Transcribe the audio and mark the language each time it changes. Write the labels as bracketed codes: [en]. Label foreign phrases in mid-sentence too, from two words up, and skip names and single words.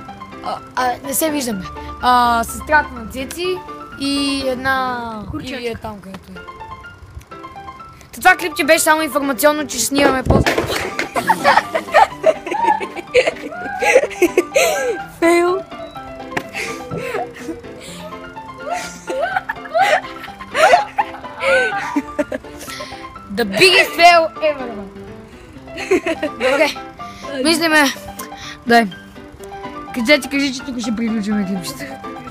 [bg] не се виждаме. Сестрата на Цеци и една... Курчачка. Или е там, където е. Това клипче беше само информационно, че ще снимаме после. Фейл. [en] The biggest fail ever. [bg] Добре. Мислиме. Дай. Кажи, че тук ще приключим клипчета.